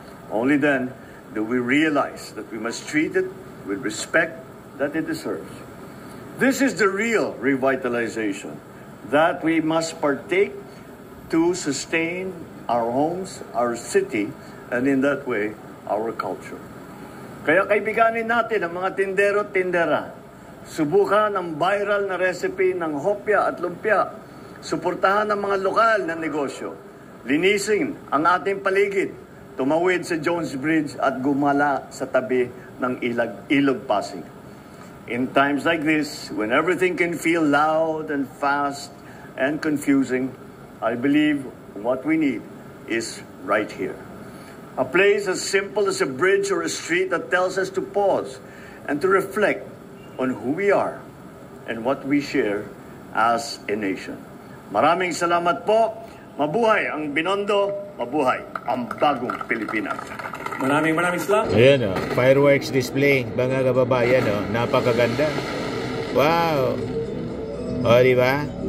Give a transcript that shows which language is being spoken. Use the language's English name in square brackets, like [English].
[English] Only then do we realize that we must treat it with respect that it deserves. This is the real revitalization that we must partake to sustain our homes, our city, and in that way, our culture. [Filipino] Kaya kaibiganin natin ang mga tindero at tindera. Subukan ang viral na recipe ng hopya at lumpia. Suportahan ang mga lokal na negosyo. Linisin ang ating paligid. Tumawid sa Jones Bridge at gumala sa tabi ng Ilog Pasig. [English] In times like this, when everything can feel loud and fast and confusing, I believe what we need is right here. A place as simple as a bridge or a street that tells us to pause and to reflect on who we are and what we share as a nation. [Filipino] Maraming salamat po. Mabuhay ang Binondo, mabuhay ang bagong Pilipinas. Maraming salamat. Ayan fireworks display, mga kababayan napakaganda. Wow! Di ba?